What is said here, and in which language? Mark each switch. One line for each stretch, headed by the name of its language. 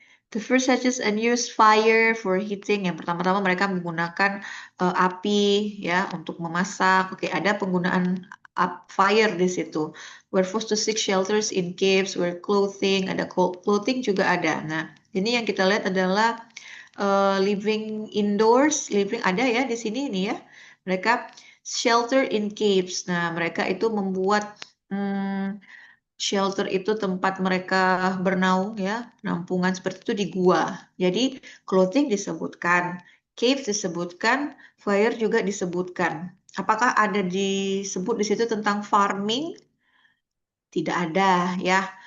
English: The first hatches and use fire for heating.
Indonesian: Yang pertama-tama mereka menggunakan api ya untuk memasak. Oke, ada penggunaan fire di situ.
English: We're forced to seek shelters in caves, wear clothing,
Indonesian: ada clothing juga ada. Nah, ini yang kita lihat adalah living indoors, living ada ya di sini ini ya. Mereka
English: shelter in caves.
Indonesian: Nah, mereka itu membuat shelter itu tempat mereka bernaung ya, penampungan seperti itu di gua. Jadi clothing disebutkan, cave disebutkan, fire juga disebutkan. Apakah ada disebut di situ tentang farming? Tidak ada ya.